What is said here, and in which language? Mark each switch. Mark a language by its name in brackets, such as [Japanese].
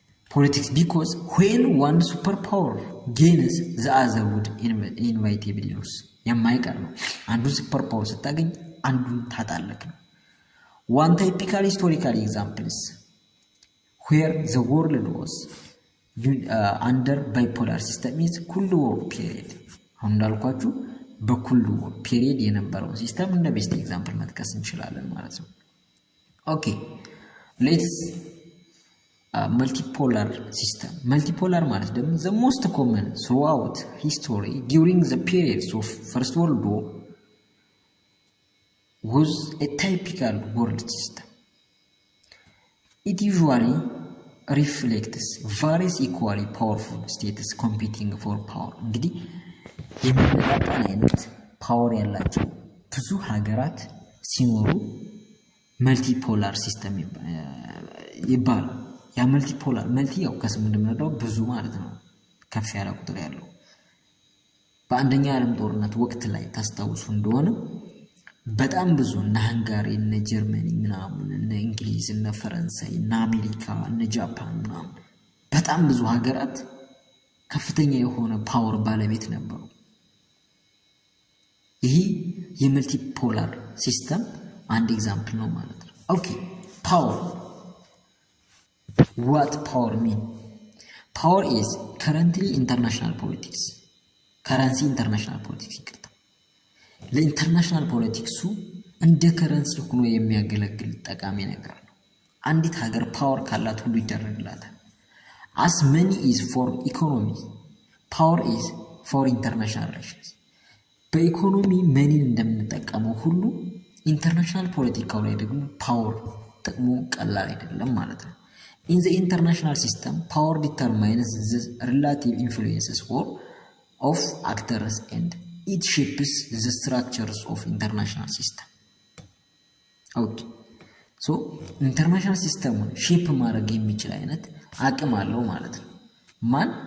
[English] politics because when one superpower gains the other would inevitably lose [Amharic] የማይቀር ነው። አንዱ ሱፐር ፓወር ስታገኝ አንዱን ታጣለህ ነው። [English] one typical historical examples where the world was under bipolar system is Cold War period. [Amharic] አሁን እንዳልኳችሁ በኮልድ ዋር ፔሪየድ የነበረው ሲስተም እንደ ቤስት ኤግዛምፕል መጥቀስ እንችላለን ማለት ነው። ኦኬ [English] ሌትስ multipolar system. Multipolar [Amharic] ማለት ደግሞ [English] the most common throughout history during the periods of First World War was a typical world system. It usually reflects various equally powerful states competing for power. [Amharic] እንግዲህ የሚመጣጣን አይነት ፓወር ያላቸው ብዙ ሀገራት ሲኖሩ መልቲፖላር ሲስተም ይባላል። ያ መልቲ ያው ከስሙ እንደምንረዳው ብዙ ማለት ነው፣ ከፍ ያለ ቁጥር ያለው። በአንደኛ ዓለም ጦርነት ወቅት ላይ ታስታውሱ እንደሆነ በጣም ብዙ እነ ሃንጋሪ፣ እነ ጀርመኒ ምናምን፣ እነ እንግሊዝ፣ እነ ፈረንሳይ፣ እነ አሜሪካ፣ እነ ጃፓን ምናምን በጣም ብዙ ሀገራት ከፍተኛ የሆነ ፓወር ባለቤት ነበሩ። ይህ የመልቲፖላር ሲስተም አንድ ኤግዛምፕል ነው ማለት ነው። ኦኬ ፓወር [English] what power mean? Power is currently international politics. [Amharic] ከረንሲ ኢንተርናሽናል ፖለቲክስ ይቅርታ፣ ለኢንተርናሽናል ፖለቲክሱ እንደ ከረንሲ ሆኖ የሚያገለግል ጠቃሚ ነገር ነው። አንዲት ሀገር ፓወር ካላት ሁሉ ይደረግላታል። [English] as money is for economy, power is for international relations. [Amharic] በኢኮኖሚ መኒን እንደምንጠቀመው ሁሉ ኢንተርናሽናል ፖለቲካው ላይ ደግሞ ፓወር ጥቅሙ ቀላል አይደለም ማለት ነው። [English] In the international system, power determines the relative influences of actors and it shapes the structures of international system. Okay. So, international system shape [Amharic] ማድረግ የሚችል አይነት አቅም አለው ማለት ነው። ማን?